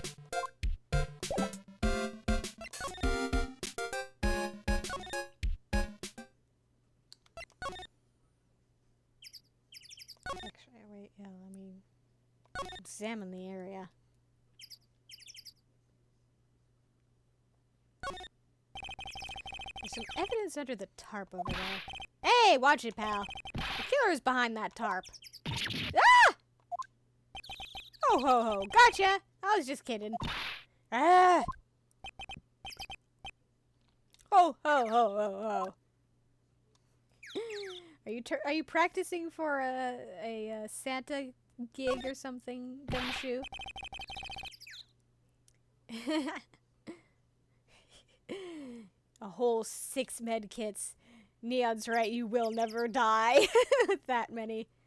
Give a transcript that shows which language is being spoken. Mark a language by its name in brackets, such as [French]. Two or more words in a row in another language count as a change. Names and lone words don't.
[English] Actually, wait, yeah, let me examine the area. There's some evidence under the tarp over there. Hey, watch it, pal. The killer is behind that tarp. Ah! Ho ho ho, gotcha! I was just kidding. Ah! Ho ho ho ho ho. Are you practicing for a Santa gig or something, Gumshoe? A whole 6 med kits. Neon's right, you will never die with that many.